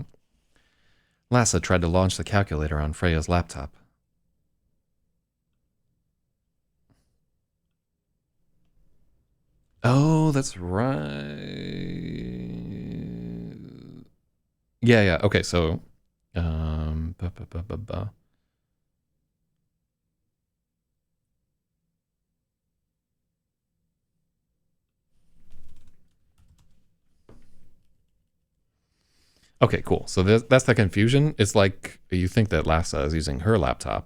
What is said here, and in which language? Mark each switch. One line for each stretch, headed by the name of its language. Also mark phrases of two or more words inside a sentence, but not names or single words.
English: Lassa tried to launch the calculator on Freya's laptop. Oh, that's right. Yeah. Okay, so um ba, ba, ba, ba, ba. Okay, cool. So that's the confusion. It's like you think that Lassa is using her laptop.